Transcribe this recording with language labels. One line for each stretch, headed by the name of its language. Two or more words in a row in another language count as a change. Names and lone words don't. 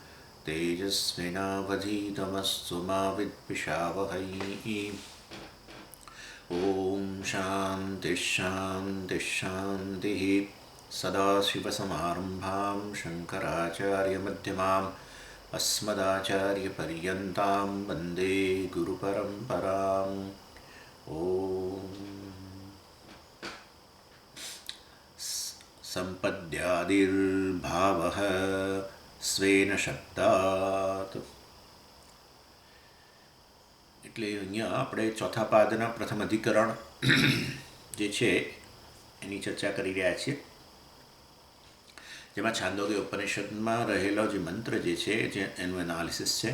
Sanskrit: तेजस्विनावधीतमस्तु मा विद्विषावहै ॐ शान्तिः शान्तिः शान्तिः सदाशिवसमारम्भां शङ्कराचार्यमध्यमाम् अस्मदाचार्यपर्यन्तां वन्दे गुरुपरम्पराम् ॐ सम्पद्यादिर्भावः स्वेन शब्दात्
Gujarati: એટલે અહીંયા આપણે ચોથા પાદના પ્રથમ અધિકરણ જે છે એની ચર્ચા કરી રહ્યા છીએ, જેમાં છાંદોગ્ય ઉપનિષદમાં રહેલો જે મંત્ર જે છે એનું એનાલિસિસ છે.